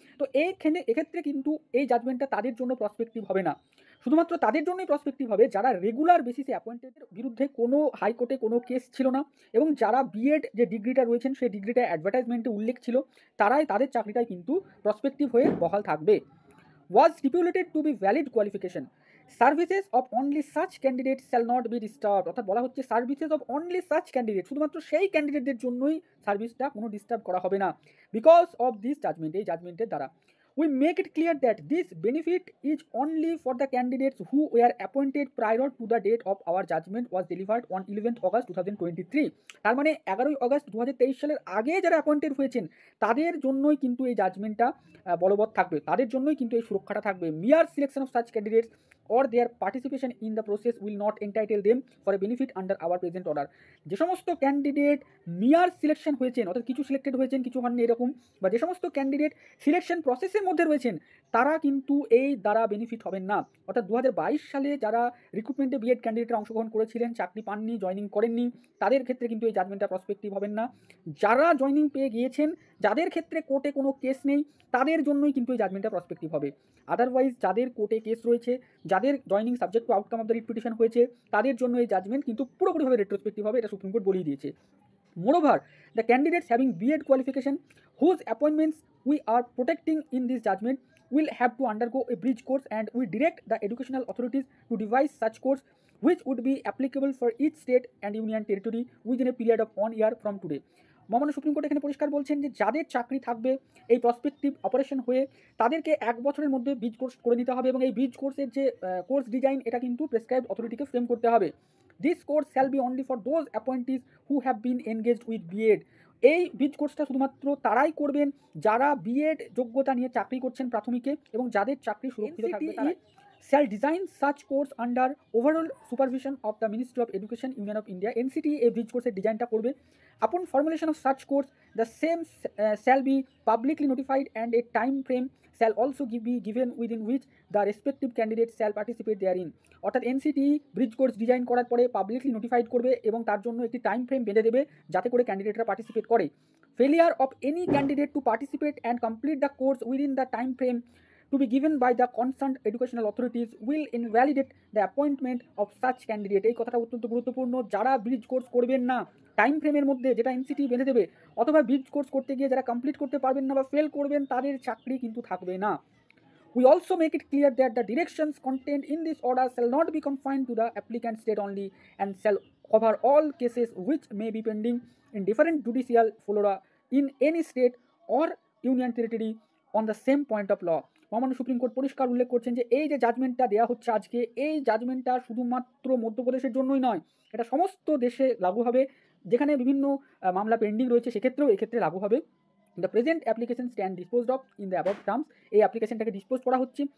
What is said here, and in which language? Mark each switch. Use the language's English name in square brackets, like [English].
[Bangla] তো এক্ষেত্রে কিন্তু এই জাজমেন্টটা তাদের জন্য প্রসপেক্টিভ হবে না, শুধুমাত্র তাদের জন্যই প্রসপেক্টিভ হবে যারা রেগুলার বেসিসে অ্যাপয়েন্টেডের বিরুদ্ধে কোনো হাইকোর্টে কোনো কেস ছিল না এবং যারা বিএড যে ডিগ্রিটা রয়েছেন সেই ডিগ্রিটা অ্যাডভার্টাইজমেন্টে উল্লেখ ছিল, তাদের চাকরিটাই কিন্তু প্রসপেক্টিভ হয়ে বহাল থাকবে। [English] Was stipulated to be valid qualification. Services of only such candidates shall not be disturbed. [Bangla] অর্থাৎ বলা হচ্ছে [English] services of only such candidate, [Bangla] শুধুমাত্র সেই ক্যান্ডিডেটদের জন্যই সার্ভিসটা কোনো ডিস্টার্ব করা হবে না [English] because of this judgement, [Bangla] এই জাজমেন্টের দ্বারা। [English] We make it clear that this benefit is only for the candidates who were appointed prior to the date of our judgment was delivered on 11th August 2023. [Bangla] তার মানে 11ই August 2023 সালের আগে যারা appointed হয়েছেন তাদের জন্যই কিন্তু এই জাজমেন্টটা বলবৎ থাকবে, তাদের জন্যই কিন্তু এই সুরক্ষাটা থাকবে। [English] Mere selection of such candidates or their participation in the process will not entitle them for a benefit under our present order. [Bangla] যে সমস্ত ক্যান্ডিডেট মিয়ার সিলেকশন হয়েছেন, অর্থাৎ কিছু সিলেক্টেড হয়েছেন কিছু হননি এরকম, বা যে সমস্ত ক্যান্ডিডেট সিলেকশন প্রসেসের মধ্যে রয়েছেন তারা কিন্তু এই দ্বারা বেনিফিট হবেন না। অর্থাৎ 2022 সালে যারা রিক্রুটমেন্টে বিএড ক্যান্ডিডেটরা অংশগ্রহণ করেছিলেন, চাকরি পাননি, জয়নিং করেননি, তাদের ক্ষেত্রে কিন্তু এই জাজমেন্টটা প্রসপেক্টিভ হবেন না। যারা জয়নিং পেয়ে গিয়েছেন, যাদের ক্ষেত্রে কোর্টে কোনো কেস নেই, তাদের জন্যই কিন্তু এই জাজমেন্টটা প্রসপেক্টিভ হবে। আদারওয়াইজ যাদের কোর্টে কেস রয়েছে, যাদের joining [English] subject to outcome of the writ petition [Bangla] হয়েছে, তাদের জন্য এই জাজমেন্ট কিন্তু পুরোপুরিভাবে রেট্রোস্পেক্টিভ হবে, এটা সুপ্রিম কোর্ট বলেই দিয়েছে। [English] Moreover, the candidates having B.Ed qualification whose appointments we are protecting in this judgment will have to undergo a bridge course, and we direct the educational authorities to devise such course which would be applicable for each state and union territory within a period of 1 year from today. [Bangla] মহামান্য supreme court এখানে পরিষ্কার বলছেন যে যাদের চাকরি থাকবে এই prospective operation হয়ে তাদেরকে 1 বছরের মধ্যে ব্রিজ কোর্স করে নিতে হবে, এবং এই ব্রিজ কোর্সের যে কোর্স ডিজাইন এটা কিন্তু প্রেসক্রাইবড অথরিটিকে ফ্রেম করতে হবে। [English] This course shall be only for those appointees who have been engaged with BEd. [Bangla] এই ব্রিজ কোর্সটা শুধুমাত্র তারাই করবেন যারা বিএড যোগ্যতা নিয়ে চাকরি করছেন প্রাথমিকে এবং যাদের চাকরি সুরক্ষিত থাকবে তারাই। [English] shall design such course under overall supervision of the Ministry of Education, Union of India. [Bangla] NCT এই ব্রিজ কোর্সের ডিজাইনটা করবে। [English] Upon formulation of such course, the same shall be publicly notified, and a time frame shall also be given within which the respective candidates shall participate therein. [Bangla] অর্থাৎ NCT bridge course design করার পরে publicly notified করবে এবং তার জন্য একটি time frame বেঁধে দেবে যাতে করে ক্যান্ডিডেটরা পার্টিসিপেট করে। [English] Failure of any candidate to participate and complete the course within the time frame to be given by the concerned educational authorities will invalidate the appointment of such candidate. [Bangla] এই কথাটা অত্যন্ত গুরুত্বপূর্ণ। যারা ব্রিজ কোর্স করবেন না time ফ্রেমের মধ্যে, যেটা এনসিটি বেঁধে দেবে, অথবা ব্রিজ কোর্স করতে গিয়ে যারা কমপ্লিট করতে পারবেন না বা ফেল করবেন, তাদের চাকরি কিন্তু থাকবে না। [English] We also make it clear that the directions contained in this order shall not be confined to the applicant state only, and shall cover all cases which may be pending in different judicial fora in any state or union territory on the same point of law. [Bangla] মহামান্য supreme court পরিষ্কার উল্লেখ করছেন যে এই যে জাজমেন্টটা দেওয়া হচ্ছে আজকে, এই জাজমেন্টটা শুধুমাত্র মধ্যপ্রদেশের জন্যই নয়, এটা সমস্ত দেশে লাগু হবে। যেখানে বিভিন্ন মামলা পেন্ডিং রয়েছে সেক্ষেত্রেও এক্ষেত্রে লাগু হবে। [English] the present application stand disposed of in the above terms, [Bangla] এই অ্যাপ্লিকেশনটাকে ডিসপোজ করা হচ্ছে।